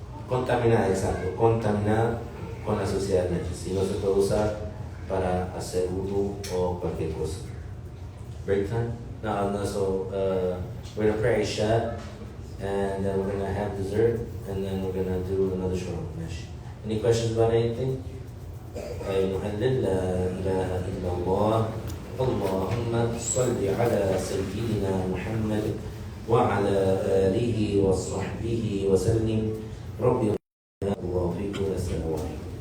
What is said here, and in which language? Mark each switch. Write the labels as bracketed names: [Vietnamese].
[Spanish] Contaminada, exacto, contaminada con la suciedad najas, y no se puede usar para hacer vudú o cualquier cosa. [English] Break time? No, so we're gonna pray Isha, and then we're gonna have dessert, and then we're gonna do another short mesh. Any questions about anything? [Arabic] نهلل لا إله إلا الله. اللهم صل على سيدنا محمد وعلى آله وصحبه وسلم. ربي الله فيكم. السلام عليكم.